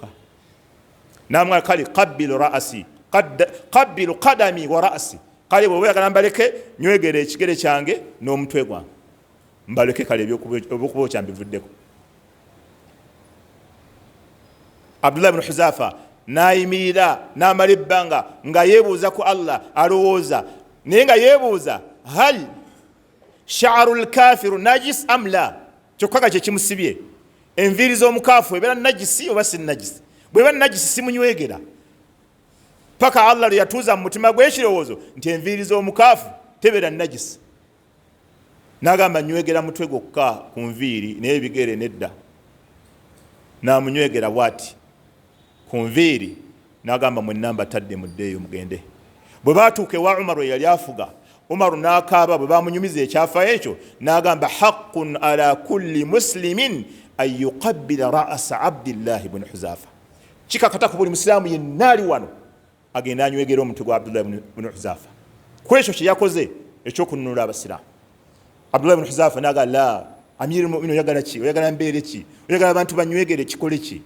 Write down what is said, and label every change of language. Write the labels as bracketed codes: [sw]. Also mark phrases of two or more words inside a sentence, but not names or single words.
[lg] N'amugamba kale [ar] قبل رأسي، قبل قدمي ورأسي, [lg] kale bw'oba oyagala mbaleke nywegere ekigere kyange n'omutwe gwange, mbaleke kale ebyokubookya mbivuddeko. Abdullah ibn Huzafa n'ayimirira n'amala ebbanga nga yeebuuza ku Allah, alowooza naye nga yeebuuza [ar] هل شعر الكافر نجس أم لا, [lg] kyokka nga kye kimusibye, enviiri z'omukaafu ebeera najisi oba si najisi? Bw'eba najisi simunywegera. Paka Allah lwe yatuuza mu mutima gw'ekirowoozo nti enviiri z'omukaafu tebeera najisi. N'agamba nywegera mutwe gwokka ku nviiri, naye ebigere nedda. N'amunywegera bw'ati ku nviiri, n'agamba mwenna mbatadde muddeeyo mugende. Bwe baatuuka ewa Umaru eyali afuga, Umaru n'akaaba, bwe bamunyumiza ekyafa ekyo, n'agamba [ar] حق على كل مسلم أن يقبل رأس عبد الله بن حذافة. [lg] Kikakata ku buli musiraamu yenna ali wano agenda anywegera omutwe gwa Abdullah ibn Huzafa ku ekyo kye yakoze ekyokununula abasiraamu. Abdullah ibn Huzafa n'agamba [ar] لا، أمير المؤمنين, [lg] oyagala ki? Oyagala mbeere ki? Oyagala abantu banywegere kikole ki?